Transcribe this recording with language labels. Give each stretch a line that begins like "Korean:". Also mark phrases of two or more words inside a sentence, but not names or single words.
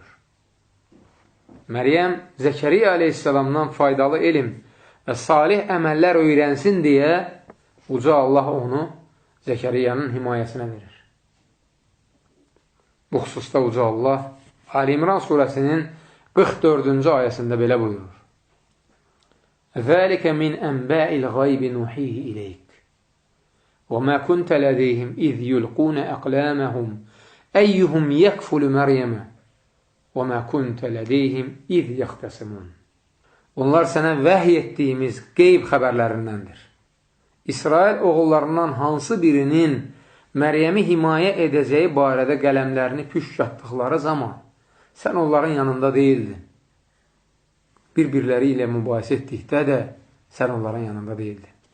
Azerbaijani: Məryəm Zəkəriyyə aleyhisselamdan faydalı elm və salih əməllər öyrənsin deyə Uca Allah onu Zəkəriyyənin himayəsinə verir. Bu xüsusda Uca Allah Ali İmran surəsinin 44-cü ayəsində belə buyurur.
Arabic: ذَلِكَ مِنْ أَنْبَاءِ الْغَيْبِ نُوحِيهِ إِلَيْكَ وَمَا كُنْتَ لَدَيْهِمْ إِذْ يُلْقُونَ أَقْلَامَهُمْ أَيُّهُمْ يَكْفُلُ مَرْيَمَ وَمَا كُنْتَ لَدَيْهِمْ إِذْ يَخْتَصِمُونَ.
Azerbaijani: Bunlar sənə vəhy etdiyimiz qeyb xəbərlərindəndir. İsrail oğullarından hansı birinin Məryəmi himayə edəcəyi barədə qələmlərini püşk atdıqları zaman sən onların yanında deyildin. Bir-birləri ilə mübahisə etdikdə də sən onların yanında deyildin.